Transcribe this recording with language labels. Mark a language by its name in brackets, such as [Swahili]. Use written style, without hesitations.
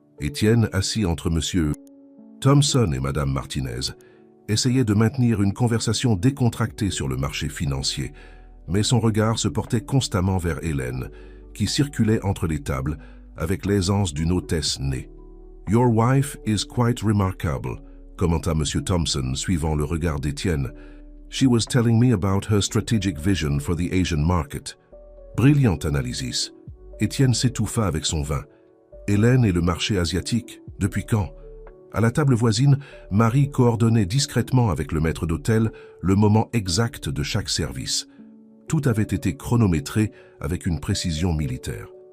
[French] Étienne, assis entre Monsieur Thompson et Madame Martinez, essayait de maintenir une conversation décontractée sur le marché financier, mais son regard se portait constamment vers Hélène, qui circulait entre les tables avec l'aisance d'une hôtesse née. [English] « Your wife is quite remarkable », [French] commenta M. Thompson, suivant le regard d'Étienne. [English] « She was telling me about her strategic vision for the Asian market. » [French] Brillante [English] analysis. [French] Étienne s'étouffa avec son vin. Hélène et le marché asiatique, depuis quand? À la table voisine, Marie coordonnait discrètement avec le maître d'hôtel le moment exact de chaque service. Tout avait été chronométré avec une précision militaire.